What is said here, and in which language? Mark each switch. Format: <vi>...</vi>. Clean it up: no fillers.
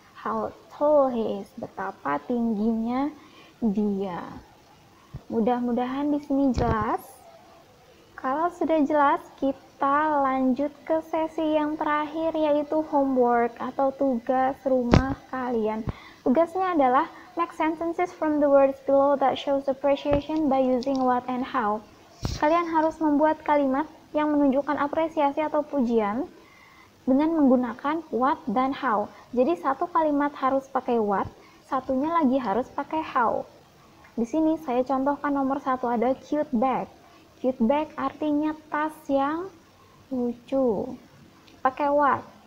<en>How tall he is,</en> <id>betapa tingginya dia. Mudah-mudahan di sini jelas. Kalau sudah jelas, kita lanjut ke sesi yang terakhir, yaitu homework atau tugas rumah kalian. Tugasnya adalah</id> <en>make sentences from the words below that shows appreciation by using what and how.</en> <id>Kalian harus membuat kalimat yang menunjukkan apresiasi atau pujian dengan menggunakan what dan how. Jadi satu kalimat harus pakai what, satunya lagi harus pakai how. Di sini saya contohkan nomor 1 ada cute bag. Cute bag artinya tas yang lucu. Pakai what.</id>